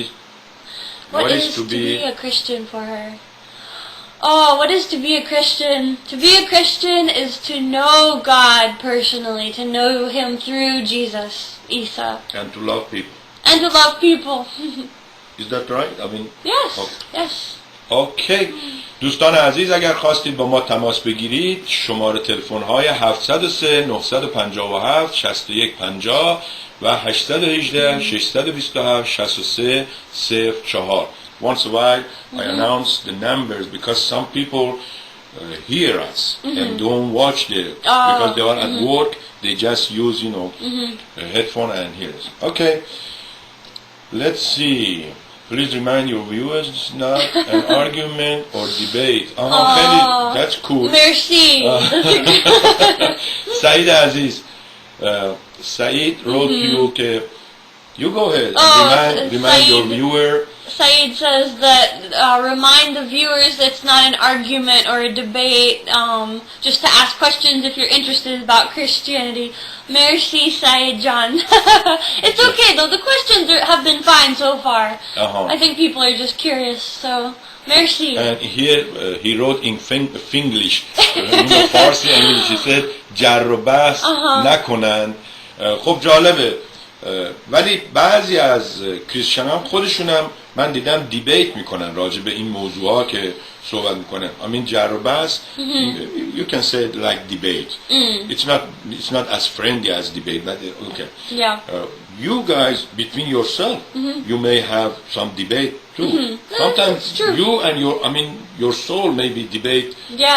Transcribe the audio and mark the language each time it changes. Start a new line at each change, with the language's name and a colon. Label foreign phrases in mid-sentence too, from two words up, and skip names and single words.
English: what is to be a Christian for her? Oh, what is to be a Christian? To be a Christian is to know God personally, to know Him through Jesus, Isa, and to love people. and to love people. Is that right? I mean, Yes, Okay. yes.
Persian: اوکی. دوستان عزیز اگر خواستید با ما تماس بگیرید شماره تلفن های 703 957 6150 و 818 627 63 04.
English: Once a while I announce the numbers because some people hear us and don't watch because they are at work. They just use a headphone and hear us. Okay. Let's see. Please remind your viewers it's not an argument or debate. خیلی that's cool.
Persian: Merci.
English: سعید عزیز سعید wrote to you که you go ahead and remind your viewer. Saeed says that remind the viewers it's not an argument or a debate, just to ask questions if you're interested about Christianity. Merci, Saeed John. It's okay though, the questions have been fine so far. I think people are just curious, so merci. And here he wrote in Finglish, Farsi English, he said
Persian: جر و بحث نکنن. خب جالبه ولی بعضی از کریسچن هم خودشون هم من دیدم دیبیت میکنن راجع به این موضوع ها که صحبت میکنن.
English: I mean
Persian: جر و بحث
English: you can say it like debate. It's not as friendly as debate, but okay. Yeah. You guys between yourself you may have some debate too. Sometimes it's true. you and your soul maybe debate. Yes,